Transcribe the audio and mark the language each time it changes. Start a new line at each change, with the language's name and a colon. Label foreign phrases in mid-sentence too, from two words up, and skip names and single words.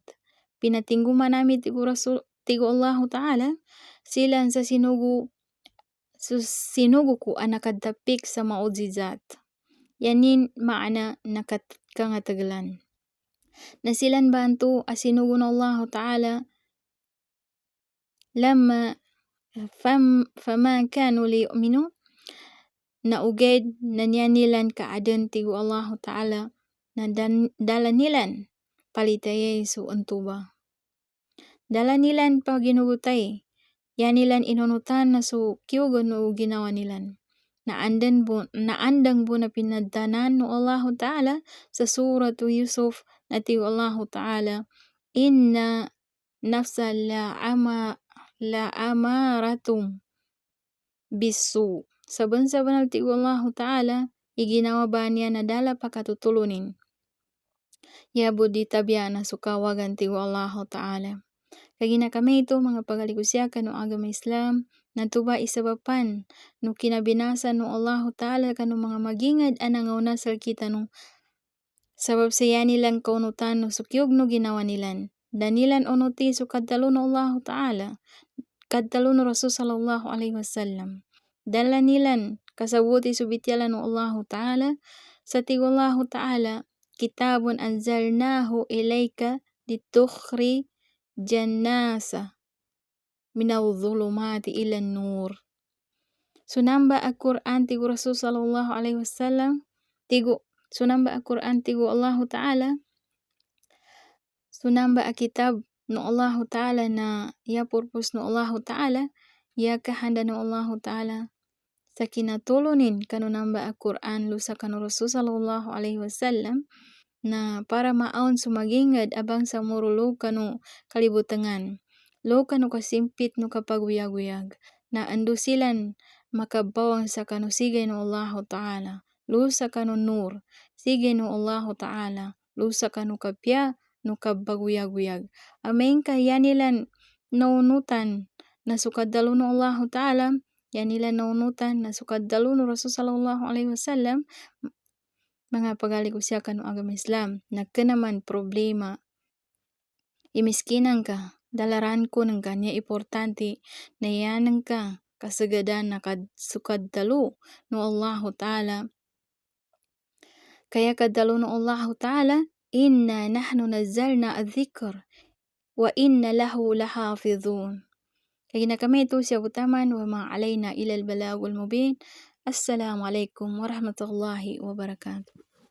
Maguindanaon: Pinatingguman namin tigo Allahu Ta'ala silan sa sinugo ko anakadtapik sa maujizat. Yanin maana nakatkangatagalan. Na silan bantu asinugo na Allahu Ta'ala lamma fama kanu liyu'minu na uged na nilan kaadan tigo Allahu Ta'ala na dalanilan palitayay su antuba. Dalanilan pa ginugutay. Yanilan inunutan na su kiyugan no ginawa nilan. Naandang po na pinadanan no Allahu Ta'ala sa suratu Yusuf na tigo Allahu Ta'ala
Arabic: إن النفس لأمارة بالسوء.
Maguindanaon: Saban-saban tigo Allahu Ta'ala iginawa ba niya na dala pakatutulunin. Yabo di tabya na sukawagan tigo Allahu Ta'ala. Kagina kami ito mga pagaligusyakan no agama Islam na tuba isabapan no kinabinasa no Allahu Ta'ala kanu mga magingad anangaw nasal kita no sabab saya nilang kaunutan no sukyog no ginawa nilan. Danilan onuti so kadtalo no Allahu Ta'ala kadtalo no Rasul
Arabic: صلى الله عليه وسلم.
Maguindanaon: Dala nilan kasabuti subityalan no Allahu Ta'ala sa tigo Allahu Ta'ala
Arabic: كتاب أنزلناه إليك لتخرج الناس من الظلمات إلى النور.
Maguindanaon: Sunamba al-Quran tigo Rasul
Arabic: صلى الله عليه وسلم
Maguindanaon: sunamba al-Quran tigo Allahu Ta'ala sunamba al-kitab no Allahu Ta'ala na ya purpose no Allahu Ta'ala ya kahanda no Allahu Ta'ala sa kinatulunin kanu namba al-Quran lusa kanu Rasul
Arabic: صلى الله عليه وسلم
Maguindanaon: na para maon sumagingad abang sa murulu kanu kalibutangan. Lo kanu kasimpit no kapaguyag-uyag. Na andusilan makabawang sa kanu sigay no Allahu Ta'ala. Lo sa kanu nur. Sigay no Allahu Ta'ala. Lo sa kanu kapya no kabaguyag-uyag. Amain ka yanilan naunutan na sukadalo no Allahu Ta'ala. Yanilan naunutan na sukadalo no Rasul
Arabic: صلى الله عليه وسلم.
Maguindanaon: Mga pagaligusyakan no agama Islam, nagkanaman problema, imiskinan ka, dalaran ko ng kanya importante, na yanang ka, kasagadan na sukadalo no Allahu Ta'ala. Kaya kadalo no Allahu Ta'ala,
Arabic: إنا نحن نزلنا الذكر وإنا له لحافظون.
Maguindanaon: Kaya na kami ito siya butaman,
Arabic: وما علينا إلا البلاغ المبين. السلام عليكم ورحمة الله وبركاته.